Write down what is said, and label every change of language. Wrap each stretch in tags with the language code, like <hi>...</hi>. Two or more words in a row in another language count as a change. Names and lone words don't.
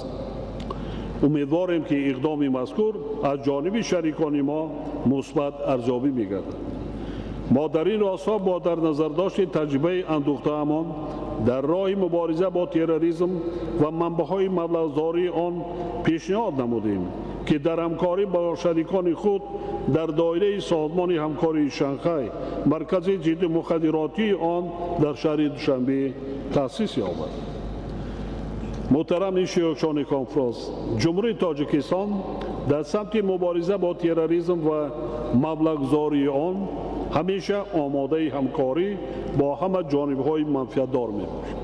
<tg>умедворем ки иқдоми мазкур аз ҷониби шарикони мо мусбат арзёбӣ мегардад. мо дар ин росто бо дар назардошти таҷрибаи андӯхтаамон дар роҳи мубориза бо терроризм ва манбаъҳои маблағзории он пешниҳод намудем ки дар ҳамкорӣ бо шарикони худ дар доираи Созмони ҳамкории Шанхай маркази зиддимухаддиротии он дар шаҳри Душанбе таъсис ёбад. муҳтарам иштирокчиёни конференсия, Ҷумҳурии Тоҷикистон дар самти мубориза бо терроризм ва маблағзоии он ҳамеша омодаи ҳамкорӣ бо ҳама ҷонибҳои манфиатдор мебошад.</tg>